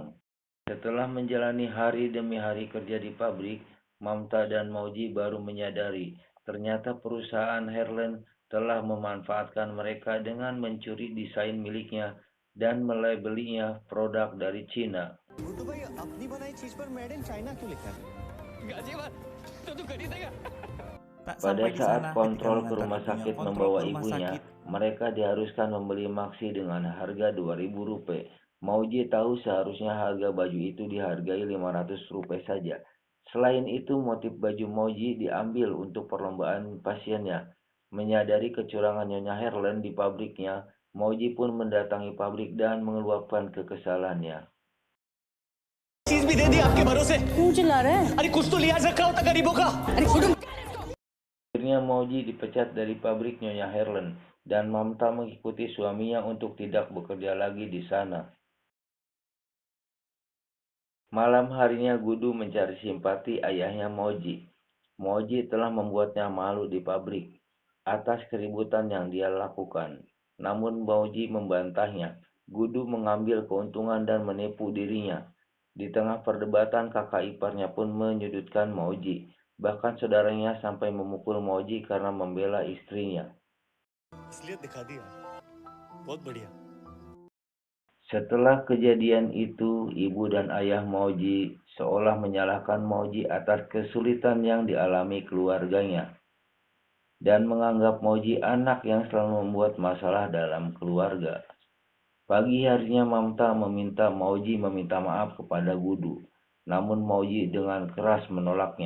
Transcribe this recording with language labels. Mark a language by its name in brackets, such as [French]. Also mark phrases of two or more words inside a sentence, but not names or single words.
[Indonesian] Setelah menjalani hari demi hari kerja di pabrik, Mamta dan Mauji baru menyadari ternyata perusahaan Harlen telah memanfaatkan mereka dengan mencuri desain miliknya dan melabelinya produk dari Cina. [Hindi] गुड्डू भाई अपनी बनाई चीज पर [English] Made in China [Hindi] क्यों लिखा है [Indonesian] Pada saat kontrol ke rumah sakit membawa ibunya, mereka diharuskan membeli maksi dengan harga Rp2.000. Mauji tahu seharusnya harga baju itu dihargai Rp500 saja. Selain itu, motif baju Mauji diambil untuk perlombaan pasiennya. Menyadari kecurangan Nyonya Harlen di pabriknya, Mauji pun mendatangi pabrik dan mengeluapkan kekesalannya. [Hindi] चीज भी दे दी आपके भरोसे क्यों चिल्ला रहा है अरे कुछ तो लिहाज रखा होता गरीबों का [Indonesian] Akhirnya Mauji dipecat dari pabrik Nyonya Harlen dan Mamta mengikuti suaminya untuk tidak bekerja lagi di sana. Malam harinya Gudu mencari simpati ayahnya Mauji. Mauji telah membuatnya malu di pabrik atas keributan yang dia lakukan. Namun Mauji membantahnya. Gudu mengambil keuntungan dan menipu dirinya. Di tengah perdebatan kakak iparnya pun menyudutkan Mauji. Bahkan saudaranya sampai memukul Mauji karena membela istrinya. [Hindi] असलियत दिखा दिया बहुत बढ़िया [Indonesian] Setelah kejadian itu, ibu dan ayah Mauji seolah menyalahkan Mauji atas kesulitan yang dialami keluarganya dan menganggap Mauji anak yang selalu membuat masalah dalam keluarga. Pagi harinya Mamta meminta Mauji meminta maaf kepada Gudu, namun Mauji dengan keras menolaknya.